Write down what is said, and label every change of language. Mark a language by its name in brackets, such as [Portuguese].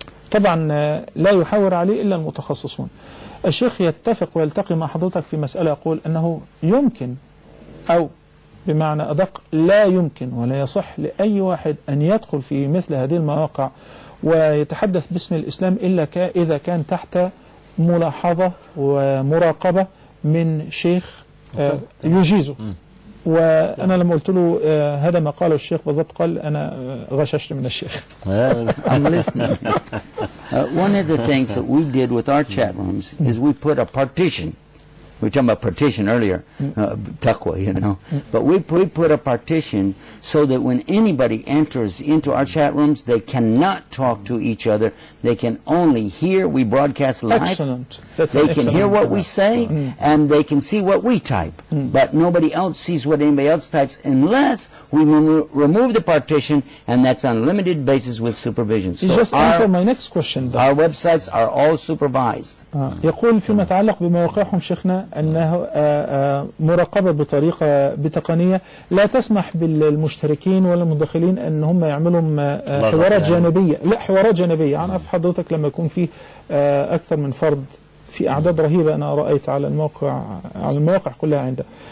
[Arabic] طبعا لا يحاور عليه الا المتخصصون. الشيخ يتفق ويلتقي مع حضرتك في مسألة، يقول انه يمكن او بمعنى ادق لا يمكن ولا يصح لاي واحد ان يدخل في مثل هذه المواقع ويتحدث باسم الاسلام الا اذا كان تحت ملاحظة ومراقبة من شيخ يجيزه. وأنا لما قلت له هذا ما قاله الشيخ بالضبط، قال أنا غششت من الشيخ. [English] I'm listening. One of the things that we did with our chat rooms is we put a partition. We talked about partition earlier, taqwa, you know. But we put a partition so that when anybody enters into our chat rooms, they cannot talk to each other. They can only hear. We broadcast live. Excellent. They can hear what we say, and they can see what we type. But nobody else sees what anybody else types unless we remove the partition, and that's on a limited basis with supervision. So just answer my next question, though. Our websites are all supervised. [Arabic] يقول فيما يتعلق بمواقعهم شيخنا أنه مراقبة بطريقة بتقنية لا تسمح بالمشتركين ولا المدخلين أن هم يعملوا حوارات جانبية. لا حوارات جانبية. أنا في حضرتك لما يكون فيه أكثر من فرد في أعداد رهيبة أنا رأيت على الموقع على المواقع كلها عنده.